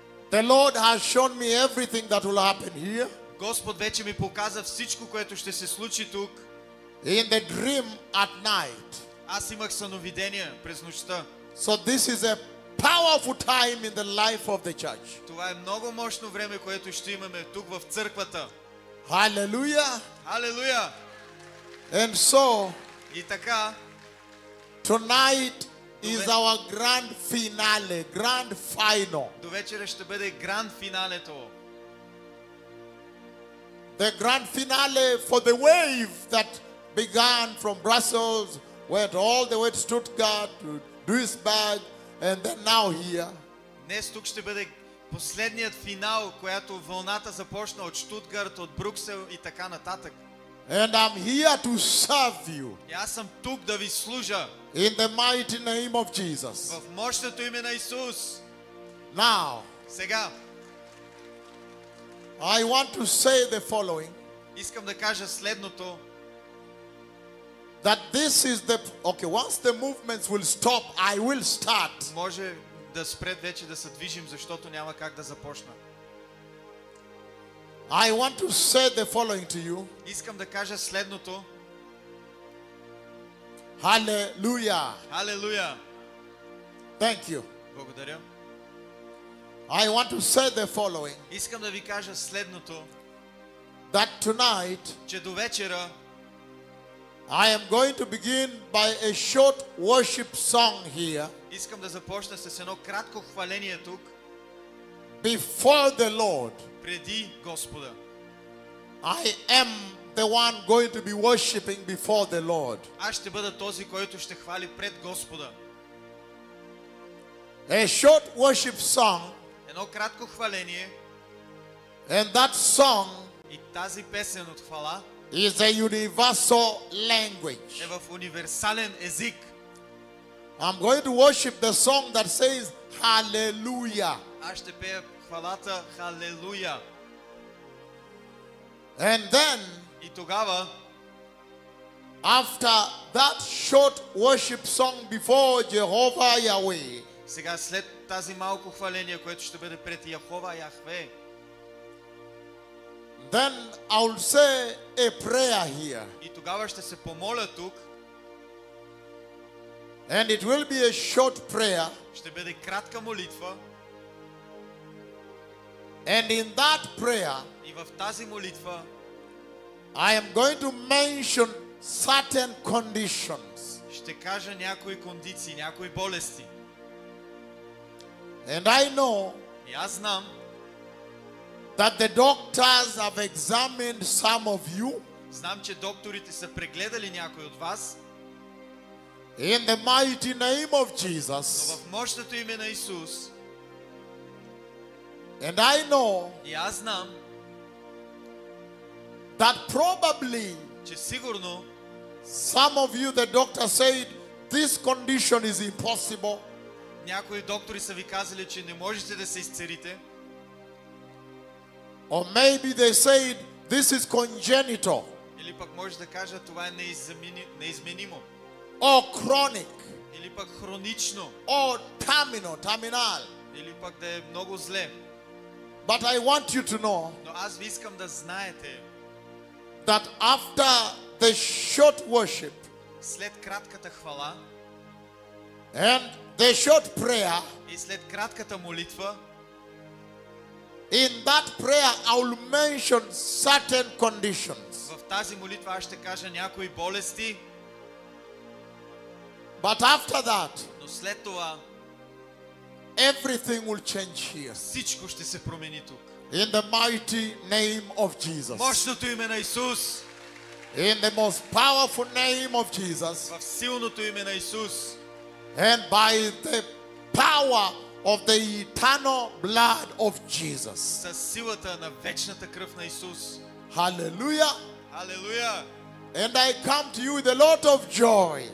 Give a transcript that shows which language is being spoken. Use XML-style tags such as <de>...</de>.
<en>the Lord has shown me everything that will happen here.</en> <bg>Господ вече ми показа всичко, което ще се случи тук.</bg> <en>In the dream at night.</en> <bg>Аз имах съновидения през нощта.</bg> <en>So this is a powerful time in the life of the church.</en> <bg>Това е много мощно време, което ще имаме тук в църквата.</bg> <en>Hallelujah.</en> <bg>Халелуя!</bg> <en>And so,</en> <bg>И така,</bg> <en>tonight is our grand finale, grand final.</en> <bg>до вечера ще бъде гранд финалето.</bg> <en>The grand finale for the wave that began from Brussels, went all the way to Stuttgart, to Duisburg, and then now here.</en> <bg>Днес тук ще бъде последният финал, която вълната започна от Штутгарт, от Брюксел и така нататък.</bg> <en>And I'm here to serve you</en> <bg>И аз съм тук да ви служа</bg> <en>in the mighty name of Jesus.</en> <bg>в мощното име на Исус.</bg> <en>Now,</en> <bg>Сега,</bg> <en>I want to say the following,</en> <bg>искам да кажа следното.</bg> <en>that this is the, okay, once the movements will stop, I will start.</en> <bg>Може да спред вече да се движим, защото няма как да започна.</bg> <en>I want to say the following to you.</en> <bg>Искам да кажа следното.</bg> <en>Hallelujah.</en> <bg>Халелуя!</bg> <en>Thank you.</en> <bg>Благодаря.</bg> <en>I want to say the following,</en> <bg>Искам да ви кажа следното,</bg> <en>that tonight</en> <bg>че до вечера</bg> <en>I am going to begin by a short worship song here</en> <bg>искам да започна с едно кратко хваление тук,</bg> <en>before the Lord.</en> <bg>преди Господа.</bg> <en>I am the one going to be worshiping before the Lord.</en> <bg>Аз ще бъда този, който ще хвали пред Господа.</bg> <en>A short worship song,</en> <bg>Едно кратко хваление</bg> <en>and that song</en> <bg>и тази песен от хвала</bg> <en>is a universal language.</en> <bg>е в универсален език.</bg> <en>I'm going to worship the song that says Hallelujah.</en> <bg>Аз ще пея хвалата Халелуя.</bg> <en>And then,</en> <bg>И тогава,</bg> <en>after that short worship song before Jehovah Yahweh,</en> <bg>сега след тази малко хваление, което ще бъде пред Яхова Яхве,</bg> <en>then I'll say a prayer here.</en> <bg>и тогава ще се помоля тук,</bg> <en>And it will be a short prayer.</en> <bg>ще бъде кратка молитва,</bg> <en>And in that prayer,</en> <bg>и в тази молитва</bg> <en>I am going to mention certain conditions.</en> <bg>ще кажа някои кондиции, някои болести.</bg> <en>And I know</en> <bg>И аз знам,</bg> <en>that the doctors have examined some of you</en> <bg>знам, че докторите са прегледали някой от вас,</bg> <en>in the mighty name of</en> <bg>но</bg> <en>Jesus.</en> <bg>в мощното име на Исус.</bg> <en>And I know</en> <bg>И аз знам,</bg> <en>that probably</en> <bg>че сигурно</bg> <en>some of you, the doctor said, this condition is impossible.</en> <bg>някои доктори са ви казали, че не можете да се изцелите.</bg> <en>Or maybe they said, this is congenital</en> <bg>Или пък може да кажа, това е неизменимо.</bg> <en>or chronic</en> <bg>Или пък хронично.</bg> <en>or terminal.</en> <bg>Или пък да е много зле.</bg> <en>But I want you to know</en> <bg>Но аз ви искам да знаете,</bg> <en>that after the short worship</en> <bg>след кратката хвала</bg> <en>and the short prayer,</en> <bg>и след кратката молитва,</bg> <en>in that prayer I will mention certain conditions.</en> <bg>в тази молитва аз ще кажа някои болести,</bg> <en>But after that,</en> <bg>но след това</bg> <en>everything will change here.</en> <bg>всичко ще се промени тук.</bg> <en>In the mighty name of Jesus.</en> <bg>Мощното име на Исус,</bg> <en>In the most powerful name of Jesus.</en> <bg>в силното име на Исус</bg> <en>And by the power of the eternal blood of Jesus.</en> <bg>със силата на вечната кръв на Исус.</bg> <en>Hallelujah.</en> <bg>Халелуя!</bg> <en>And I come to you with a lot of joy.</en>